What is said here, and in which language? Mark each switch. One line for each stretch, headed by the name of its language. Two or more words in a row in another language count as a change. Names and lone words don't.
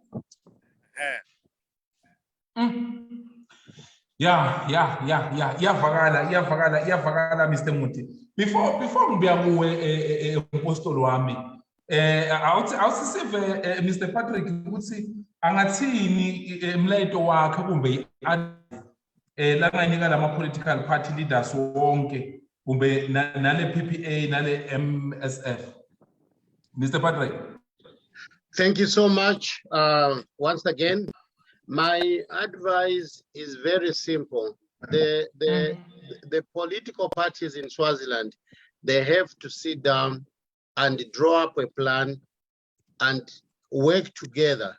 Swati: iyavakala Mr Monty. Before ngibuya kuwe umpostoli wami awusisive Mr Patrick ukuthi angathini emlayito wakhe kumbe langanika lama
English: political party leaders
Swati: wonke kumbe nale PPA nale MSF. Mr Patrick.
English: Thank you so much. Once again, my advice is very simple. The political parties in Swaziland, they have to sit down and draw up a plan and work together.